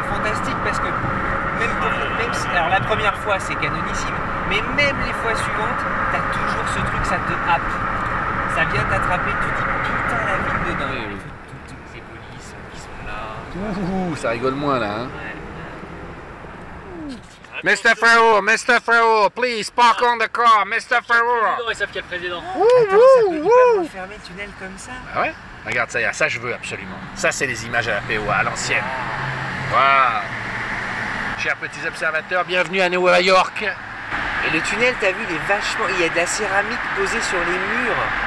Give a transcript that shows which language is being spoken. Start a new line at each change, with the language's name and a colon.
French: fantastique parce que même si, alors la première fois c'est canonissime, mais même les fois suivantes, t'as toujours ce truc, ça te happe. Ça vient t'attraper, tu te dis putain la ville dedans. Oui, oui. Toutes ces polices qui sont là. Ouh, ça rigole moins là. Hein.
English: Mr. Ferro, please park on the car, Mr. Ferro.
French: Ils savent qu'il y a le président. Ils peuvent refermer le tunnel comme ça. Ah ouais? Regarde ça je veux absolument. Ça c'est les images à la POA, à l'ancienne. Waouh. Chers petits observateurs, bienvenue à New York. Et le tunnel, t'as vu, il est vachement... Il y a de la céramique posée sur les murs.